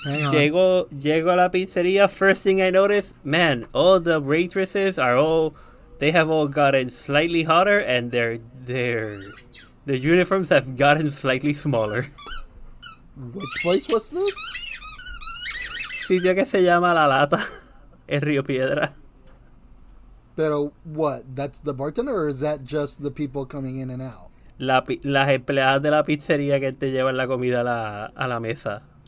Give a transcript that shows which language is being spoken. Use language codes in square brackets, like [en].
[es] Llego a la pizzería, [en] first thing I notice, man, all the waitresses they have all gotten slightly hotter, and their uniforms have gotten slightly smaller. Which place was this? [es] Sitio que se llama La Lata, en Río Piedra. [en] Pero what? That's the bartender, or is that just the people coming in and out? [es] Las empleadas de la pizzería que te llevan la comida a la mesa.